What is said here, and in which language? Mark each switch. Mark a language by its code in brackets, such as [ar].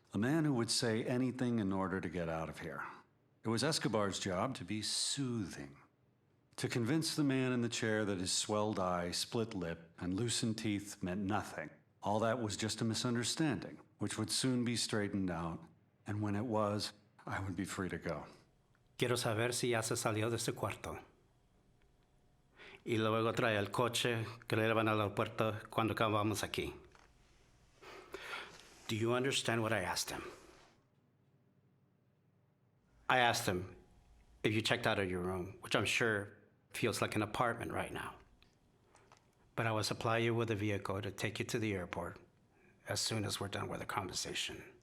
[en] A man who would say anything in order to get out of here. It was Escobar's job to be soothing. To convince the man in the chair that his swelled eye, split lip, and loosened teeth meant nothing. All that was just a misunderstanding, which would soon be straightened out. And when it was, I would be free to go. [es] Quiero saber si ya se salió de su cuarto. Y luego trae el coche que le llevan al aeropuerto cuando acabamos aquí. [en] Do you understand what I asked him? I asked him if you checked out of your room, which I'm sure feels like an apartment right now. But I will supply you with a vehicle to take you to the airport as soon as we're done with the conversation.